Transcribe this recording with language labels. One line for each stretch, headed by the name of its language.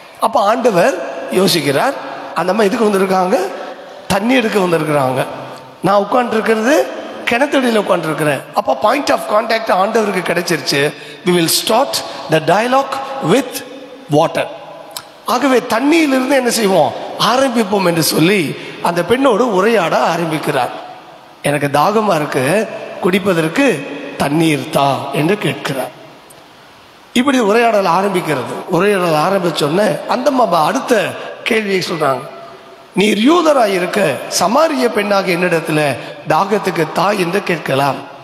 Tamil: அப்போ ஆண்டவர் யோசிக்கிறார், அந்த அம்மா எதுக்கு வந்திருக்காங்க, தண்ணி எடுக்க வந்திருக்கிறாங்க, நான் உட்காந்துருக்கிறது கிணத்தடியில் உட்காந்துருக்கிறேன். அப்போ
English: point of contact
Tamil: ஆண்டவருக்கு கிடைச்சிருச்சு.
English: we will start the dialogue with water.
Tamil: ஆகவே தண்ணியிலிருந்து என்ன செய்வோம், ஆரம்பிப்போம் என்று சொல்லி அந்த பெண்ணோடு உரையாட ஆரம்பிக்கிறார். எனக்கு தாகமா இருக்கு, குடிப்பதற்கு தண்ணீர் தா என்று கேட்கிறார். இப்படி உரையாடல் ஆரம்பிக்கிறது. உரையாடல் ஆரம்பிச்சோன்னே அந்த அடுத்த கேள்வியை சொல்றாங்க, நீர் யூதராய் இருக்க சமாரிய பெண்ணாக என்னிடத்துல தாகத்துக்கு தா என்று கேட்கலாம்.